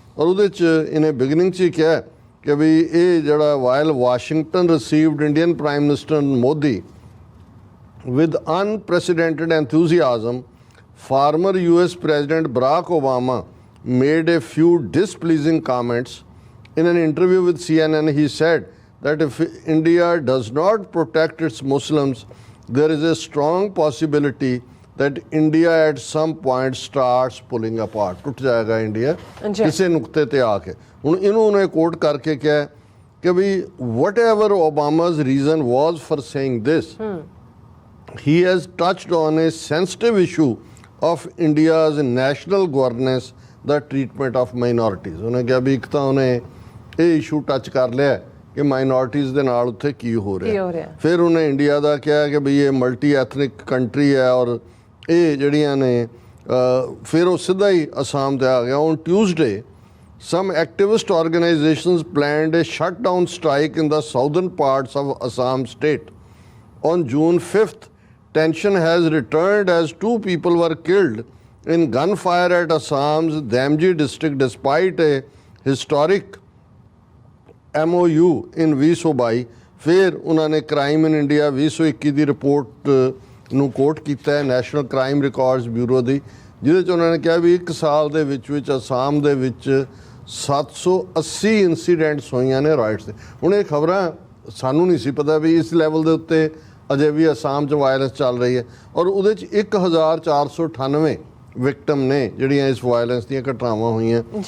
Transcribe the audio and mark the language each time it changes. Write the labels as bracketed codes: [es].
[pa] ਔਰ ਉਹਦੇ 'ਚ ਇਹਨੇ ਬਿਗਨਿੰਗ 'ਚ ਹੀ ਕਿਹਾ ਕਿ ਵੀ ਇਹ ਜਿਹੜਾ [en] While Washington received Indian prime minister Modi with unprecedented enthusiasm, former US President Barack Obama made a few displeasing comments. In an interview with CNN, he said that if India does not protect its Muslims, there is a strong possibility that India at some point starts pulling apart. [pa] ਟੁੱਟ ਜਾਏਗਾ India ਕਿਸੇ ਨੁਕਤੇ ਤੇ ਆ ਕੇ। ਹੁਣ ਇਹਨੂੰ ਉਹਨੇ ਕੋਟ ਕਰਕੇ ਕਿਹਾ ਕਿ ਵੀ [en] whatever Obama's reason was for saying this, he has touched on a sensitive issue of India's national governance, the treatment of minorities. [pa] ਉਹਨੇ ਕਿਹਾ ਵੀ ਇੱਕ ਤਾਂ ਉਹਨੇ ਇਹ ਇਸ਼ੂ ਟੱਚ ਕਰ ਲਿਆ ਕਿ ਮਾਈਨੋਰਟੀਜ਼ ਦੇ ਨਾਲ ਉੱਥੇ ਕੀ ਹੋ ਰਿਹਾ। ਫਿਰ ਉਹਨੇ ਇੰਡੀਆ ਦਾ ਕਿਹਾ ਕਿ ਵੀ ਇਹ ਮਲਟੀ ਐਥਨਿਕ ਕੰਟਰੀ ਹੈ ਔਰ ਇਹ ਜਿਹੜੀਆਂ ਨੇ ਫਿਰ ਉਹ ਸਿੱਧਾ ਹੀ ਅਸਾਮ ਤੇ ਆ ਗਿਆ। On Tuesday [en] some activist organizations planned a shutdown strike in the southern parts of Assam state. On June 5th, tension has returned as 2 people were killed in gunfire at Assam's Damji district despite a historic MOU in 2022। [pa] ਫਿਰ ਉਹਨਾਂ ਨੇ crime in India 2021 ਦੀ report ਨੂੰ ਕੋਟ ਕੀਤਾ ਹੈ national crime records bureau ਦੀ, ਜਿਹਦੇ 'ਚ ਉਹਨਾਂ ਨੇ ਕਿਹਾ ਵੀ 1 ਸਾਲ ਦੇ ਵਿੱਚ ਅਸਾਮ ਦੇ ਵਿੱਚ 780 ਇਨਸੀਡੈਂਟਸ ਹੋਈਆਂ ਨੇ ਰਾਈਟਸ ਦੇ। ਹੁਣ ਇਹ ਖਬਰਾਂ ਸਾਨੂੰ ਨਹੀਂ ਸੀ ਪਤਾ ਵੀ ਇਸ ਲੈਵਲ ਦੇ ਉੱਤੇ ਅਜੇ ਵੀ ਅਸਾਮ 'ਚ ਵਾਇਲੈਂਸ ਚੱਲ ਰਹੀ ਹੈ ਔਰ ਉਹਦੇ 'ਚ 1498 ਵਿਕਟਮ ਨੇ ਜਿਹੜੀਆਂ ਇਸ ਵਾਇਲੈਂਸ ਦੀਆਂ ਘਟਨਾਵਾਂ ਹੋਈਆਂ।